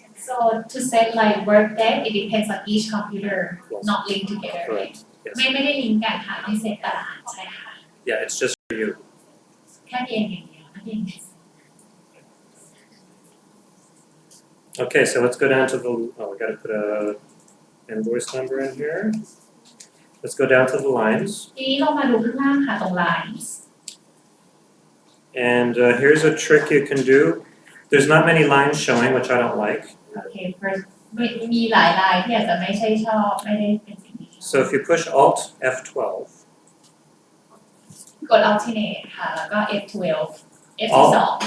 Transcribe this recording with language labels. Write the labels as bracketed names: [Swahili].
[English] so to set like work date it depends on each computer Yes. not linked together Correct. Yes. [Thai] ไม่ได้ลิงก์กันค่ะต้องเซตแต่ละอันใช่ค่ะ [English] Yeah, it's just for you. [Thai] แค่พี่เองอย่างเดียวนะพี่เอง [English] Okay, so let's go down to the, we gotta put a invoice number in here. Let's go down to the lines. [Thai] ทีนี้เรามาดูข้างล่างค่ะตรง lines [English] And here's a trick you can do. There's not many lines showing, which I don't like. [Thai] โอเค first มีหลายลายที่อาจจะไม่ใช่ชอบไม่ได้เป็นสิ่งที่ชอบ [English] So if you push Alt F12, [Thai] กด alternate ค่ะแล้วก็ F12 F12